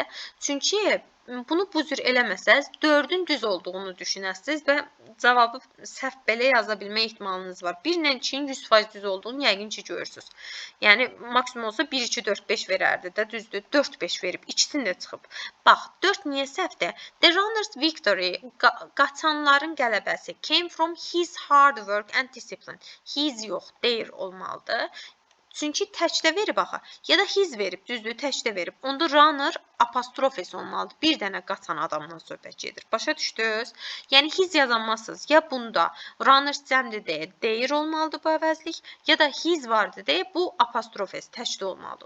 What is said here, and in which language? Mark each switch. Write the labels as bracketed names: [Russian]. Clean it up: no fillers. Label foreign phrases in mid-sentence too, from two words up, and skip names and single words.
[Azerbaijani] Çünki bunu bu cür eləməsəz, 4-ün düz olduğunu düşünəsiniz və cavabı səhv belə yaza bilmə ehtimalınız var. 1 ilə 2-nin 100% düz olduğunu yəqin ki, görürsünüz. Yəni, maksimum olsa 1, 2, 4, 5 verərdi də, düzdür. 4, 5 verib, ikisini də çıxıb. Bax, 4 niyə səhvdir? [English] The runner's victory, [Azerbaijani] qaçanların qələbəsi, [English] came from his hard work and discipline. [Azerbaijani] His yox, their olmalıdır. Çünki təkdə verib axı. Ya da his verib, düzdür, təkdə verib. Onda runner apostrofes olmalıdır. Bir dənə qaçan adamdan söhbət gedir. Başa düşdünüz? Yəni his yazanmazsınız. Ya bunda runners cəmdir deyə deyir olmalıdır bu əvəzlik, ya da his vardı deyə bu apostrofes təkdə olmalıdır.